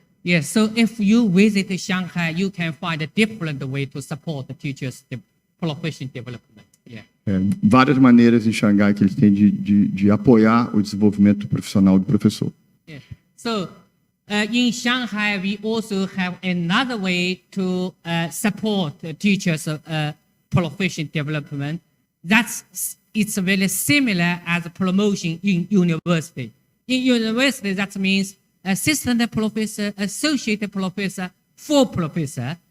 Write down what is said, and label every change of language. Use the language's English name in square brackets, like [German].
[English] Yes, so if you visit Shanghai, you can find a different way to support the teachers' profession development. Yeah. [Portuguese] Várias maneiras em Xangai que eles têm de apoiar o desenvolvimento profissional do professor. [English] Yeah. So in Shanghai, we also have another way to support teachers' profession development. It's very similar as promotion in university. In university, that means assistant professor, associate professor, full professor.